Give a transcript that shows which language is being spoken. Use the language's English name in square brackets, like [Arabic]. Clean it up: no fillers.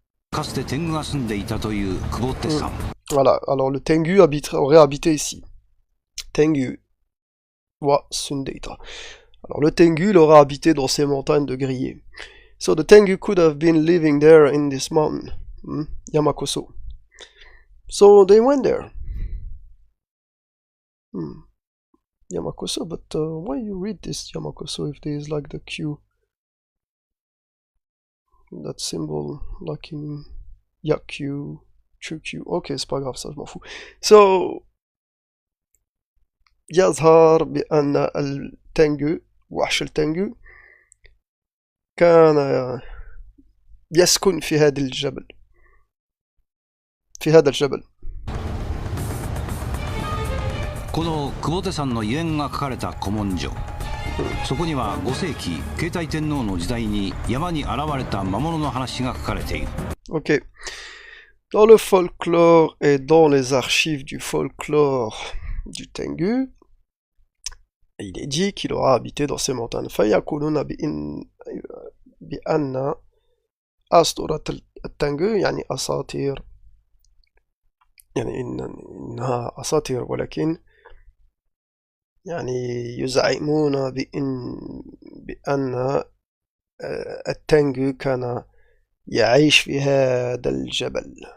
[Japanese] かつて天狗が住んでいたという久保手さん。 [French] Voilà, alors le Tengu aurait habité ici. [Japanese] Tengu wa Sundeita. [French] Alors le Tengu, il aura habité dans ces montagnes de grillés. [English] So the Tengu could have been living there in this mountain, Yamakoso. So they went there. Yamakoso, but why you read this Yamakoso if there is like the Q? That symbol, like in Yakyu, Chukyu. [French] Ok, c'est pas grave, ça, je m'en fous. [Arabic] So, يظهر بأن التنجو وحش التنجو كان يسكن في هذا الجبل في هذا الجبل [Japanese] この久保手さんの遺言が書かれた古文書、そこには5世紀慶太天皇の時代に山に現れた魔物の話が書かれている。 [English] Ok. [French] Dans le folklore et dans les archives du folklore du Tengu, il est dit qu'il aura habité dans ces montagnes. [Arabic] فيقولون بأن أسطورة التنجو يعني أساطير يعني إنها أساطير ولكن يعني يزعمون بأن التنجو كان يعيش في هذا الجبل.